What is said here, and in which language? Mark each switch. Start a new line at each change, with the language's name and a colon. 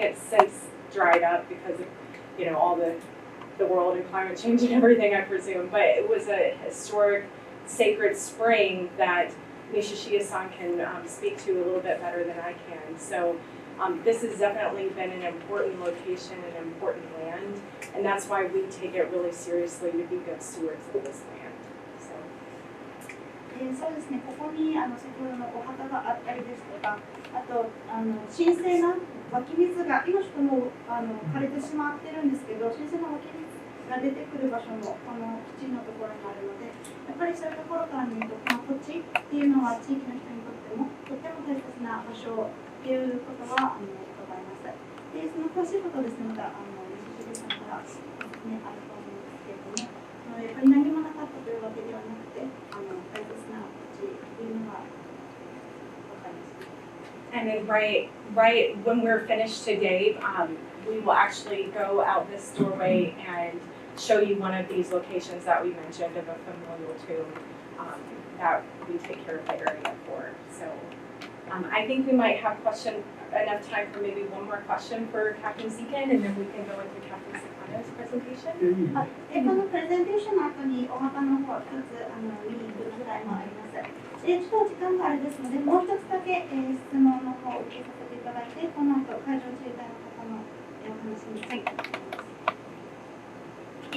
English: It's since dried up because of, all the world and climate change and everything, I presume, but it was a historic sacred spring that Nishishia-san can speak to a little bit better than I can. So This has definitely been an important location and important land, and that's why we take it really seriously to be good stewards of this land. So.
Japanese: そうですね、ここに先ほどのお墓があったりですとか、あと神聖な湧き水が今ちょっともう枯れてしまってるんですけど、神聖な湧き水が出てくる場所もこの基地のところにあるので、やっぱりそういうところから見ると、この土地っていうのは地域の人にとってもとっても大切な場所っていうことは伺います。で、その詳しいことですね、また西尻さんから説明あると思うんですけれども、やっぱり何もなかったというわけではなくて、大切な土地っていうのが分かります。
English: And then right when we're finished today, we will actually go out this doorway and show you one of these locations that we mentioned of a familial tomb that we take care of the area for. So I think we might have enough time for maybe one more question for Captain Dziekan, and then we can go into Captain Sakana's presentation.
Japanese: このプレゼンテーションの後にお墓の方一つ見に行くぐらいもあります。ちょっと時間があれですので、もう一つだけ質問の方を受けさせていただいて、この後海上自衛隊の方のお話に入っていきます。